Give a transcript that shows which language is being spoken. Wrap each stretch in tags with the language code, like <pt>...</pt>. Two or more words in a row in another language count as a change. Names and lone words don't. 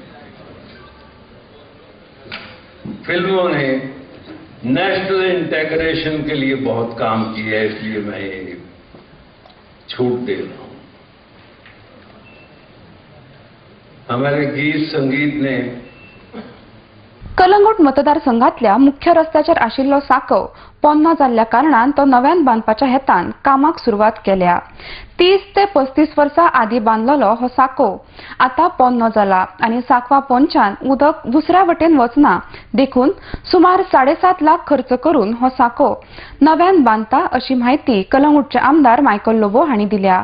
<hi>फिल्मों ने</hi> <en>national integration</en> <hi>के लिए बहुत काम किया है, इसलिए मैं ये छूट दे रहा हूं। हमारे गीत संगीत ने</hi> <kok>कलंगूट मतदारसंघातल्या मुख्य रस्त्याचेर आशिल्लो साकव पोन्नो जाल्ल्या कारणान तो नव्यान बांदपाच्या हेतान कामाक सुरवात केल्या। 30 ते 35 वर्सां आदी बांदलेलो हो साकव आता पोन्नो जाला आनी साकवा पोंच्यान उदक दुसऱ्या वटेन वचना देखून सुमार 7.5 लाख खर्च करून हो साकव नव्यान बांदता अशी माहिती कलंगूटचे आमदार मायकल लोबो हांणी दिल्या।</kok>